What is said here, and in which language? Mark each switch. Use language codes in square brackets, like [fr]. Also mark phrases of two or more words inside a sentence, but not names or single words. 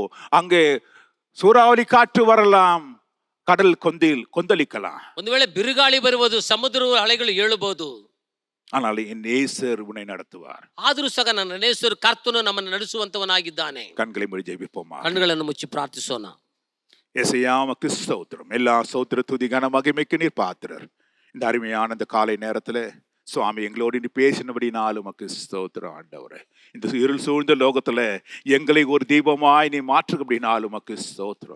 [ta] அங்கே சூறாவளி காற்று வரலாம், கடல் கொந்தளிக்கலாம். [kn] ಒಂದು ವೇಳೆ ಬಿರುಗಾಳಿ ಬರುವುದು, ಸಮುದ್ರದ ಅಲೆಗಳು ಏಳಬಹುದು. [ta] ஆனால் என் நேசர் உன்னை நடத்துவார். [kn] ಆದರೂ ಸಹ ನನ್ನ ನೇಸರು ಕರ್ತನು ನಮ್ಮನ್ನು ನಡೆಸುವಂತವನಾಗಿದ್ದಾನೆ. [ta] கண்களை மூடி ஜெபிப்போமா. [kn] ಕಣ್ಣುಗಳನ್ನು ಮುಚ್ಚಿ ಪ್ರಾರ್ಥಿಸೋಣ. [ta] ஏசையா உமக்கு ஸ்தோத்திரம். எல்லா ஸ்தோத்திர துதி கன மகிமைக்கு நீர் பாத்திரர். இந்த அருமையான இந்த காலை நேரத்துல சுவாமி எங்களோடு நீ பேசினபடினாலும் உமக்கு ஸ்தோத்திரம் ஆண்டவரே. இந்த இருள் சூழ்ந்த லோகத்துல எங்களை ஒரு தீபமாய் நீ மாற்றுகிறபடினாலும் உமக்கு ஸ்தோத்திரம்.